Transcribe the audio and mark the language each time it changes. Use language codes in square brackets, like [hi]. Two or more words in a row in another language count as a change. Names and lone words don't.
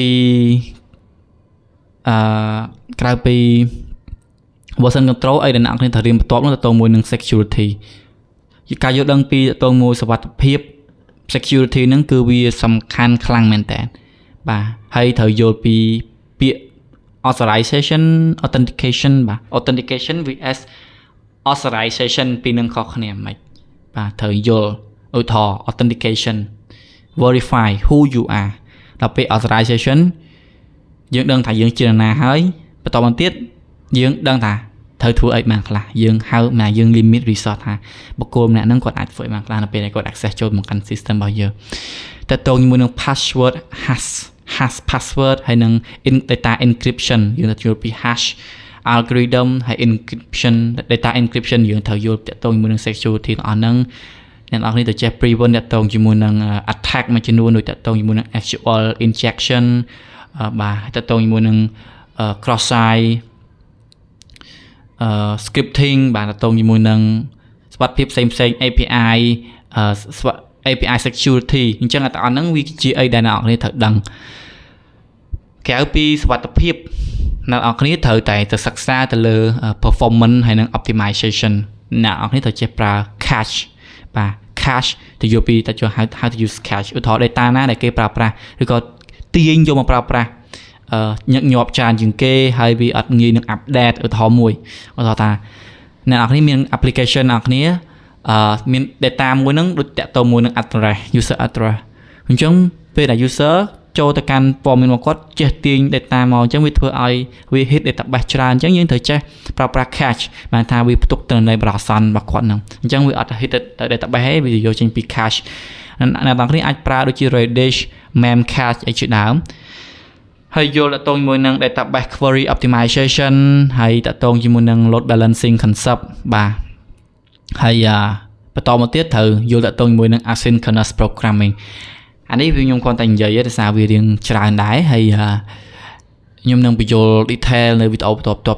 [km] ពី [en] version control [km] អីដែលអ្នកគ្នាត្រូវរៀនបន្ទាប់នោះទៅមួយនឹង security ការយល់ដឹងពីទៅមួយសុវត្ថិភាព security ហ្នឹងគឺវាសំខាន់ខ្លាំងមែនតើបាទហើយត្រូវយល់ពីពាក្យ [en] authorization authentication [km] បាទ [en] authentication vs authorization [km] ពីរនឹងខុសគ្នាមិនបាទត្រូវយល់ឧទាហរណ៍ [en] authentication verify who you are [km] ដល់ពេល authorization យើងដឹងថាយើងជា ណាហើយបន្តមកទៀតយើងដឹងថាត្រូវធ្វើអីបានខ្លះយើងហៅមកយើង [en] limit resource [km] ថាបុគ្គលម្នាក់ ហ្នឹងគាត់អាចធ្វើអីបានខ្លះនៅពេលដែលគាត់ access ចូលមកកាន់ system របស់យើងតែតើជាមួយនឹង [en] password hash password [km] ហើយនឹង [en] data encryption [km] យើងត្រូវយល់ពី [en] hash algorithm [km] ហើយ [en] encryption data encryption [km] យើងត្រូវយល់តើតើជាមួយនឹង security របស់ហ្នឹងអ្នកនរគ្នាទៅចេះ prevent តើតើជាមួយនឹង attack មួយចំនួនដូចតើតើជាមួយនឹង [en] SQL injection [km] បាទតើតើជាមួយនឹង [en] cross site [km] scripting បាទតើតើជាមួយនឹងសុវត្ថិភាពផ្សេងៗ [en] API API security [km] អញ្ចឹងតែអត់ហ្នឹងវាជាអីដែលអ្នកនរគ្នាត្រូវ ដឹងក្រៅពីសុវត្ថិភាពអ្នកនរគ្នាត្រូវតែទៅសិក្សាទៅលើ performance ហើយនិង optimization អ្នកនរគ្នាត្រូវចេះប្រើ cache បាទ cache ទៅយកពីទៅ [en] how to use cache [km] ឧទាហរណ៍ data ណាដែលគេប្រើប្រាស់ឬក៏ទាញយកមកប្រើប្រាស់ញឹកញាប់ច្រើនជាងគេហើយវាអត់ងាយនឹង update ឧទាហរណ៍មួយឧទាហរណ៍ថាអ្នកនរគ្នាមាន application អ្នកនរគ្នាមាន data មួយហ្នឹងដូចតាក់ទងមួយនឹង address [en] user address [km] អញ្ចឹងពេលដែល user ចូលទៅកាន់ព័ត៌មានរបស់គាត់ចេះទាញ data មកអញ្ចឹងវាធ្វើឲ្យវា [en] hit database [km] ច្រើនអញ្ចឹងយើងត្រូវចេះប្រើប្រាស់ cache បានថាវាផ្ទុកទៅនៅ browser របស់គាត់ហ្នឹងអញ្ចឹងវាអត់ hit ទៅ database ទេវាយកចេញពី cache អ្នកនរគ្នាអាចប្រើដូចជា Redis Memcache អីជាដើមហើយយល់តកតងជាមួយនឹង [en] database query optimization [km] ហើយតកតងជាមួយនឹង [en] load balancing concept [km] បាទហើយបន្តមកទៀតត្រូវយល់តកតងជាមួយនឹង [en] asynchronous programming [km] អានេះវាខ្ញុំគ្រាន់តែនិយាយទេដោយសារវារៀងច្រើនដែរហើយខ្ញុំនឹងបញ្យល់ detail នៅវីដេអូបន្ទាប់